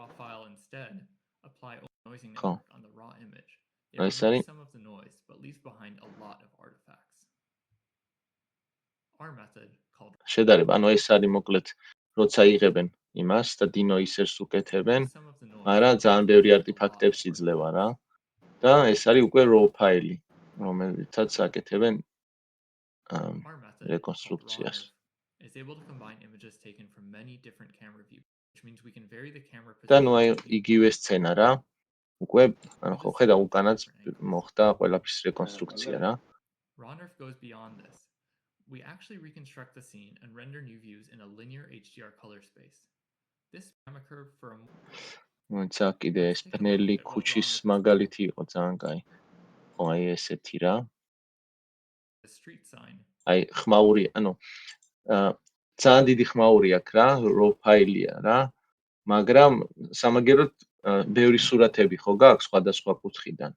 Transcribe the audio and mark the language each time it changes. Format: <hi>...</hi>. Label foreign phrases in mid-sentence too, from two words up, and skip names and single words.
<ka>ხო ეს არის შედარება ანუ ეს არის მოკლედ როცა იღებენ იმას და denoisers უკეთებენ მაგრამ ძალიან ბევრი არტიფაქტებს იძლევა რა და ეს არის უკვე raw ფაილი რომელიცაც აკეთებენ რეკონსტრუქციას და ნუ აი იგივე სცენა რა უკვე ანუ ხო ხედავ უკანაც მოხდა ყველაფრის რეკონსტრუქცია რა</ka> <en>We actually reconstruct the scene and render new views in a linear HDR color space. This gamma curve for a</en> <ka>მოიცა კიდე ეს ბნელი ქუჩის მაგალითი იყო ძალიან კაი. ხო აი ესეთი რა.</ka> <en>street sign.</en> <ka>აი ხმაური, ანუ ძალიან დიდი ხმაური აქვს რა, raw ფაილია რა. მაგრამ სამაგეროდ ბევრი სურათები ხო გაქვს სხვადასხვა კუთხიდან.</ka>